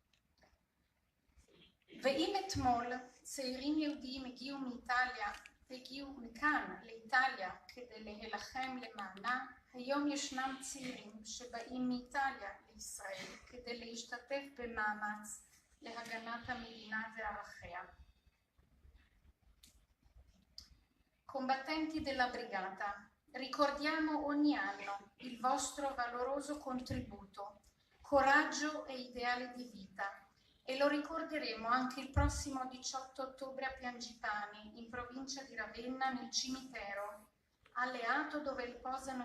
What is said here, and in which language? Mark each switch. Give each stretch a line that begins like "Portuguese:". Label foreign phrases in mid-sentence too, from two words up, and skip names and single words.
Hebrew: ואם אתמול צעירים יהודיים הגיעו מכאן לאיטליה כדי להילחם למענה, היום ישנם צעירים שבאים מאיטליה לישראל כדי להשתתף במאמץ להגנת המדינה וערכיה.
Italian: Combattenti della Brigata, ricordiamo ogni anno il vostro valoroso contributo, coraggio e ideale di vita e lo ricorderemo anche il prossimo 18 ottobre a Piangipani, in provincia di Ravenna, nel cimitero alleato dove riposano i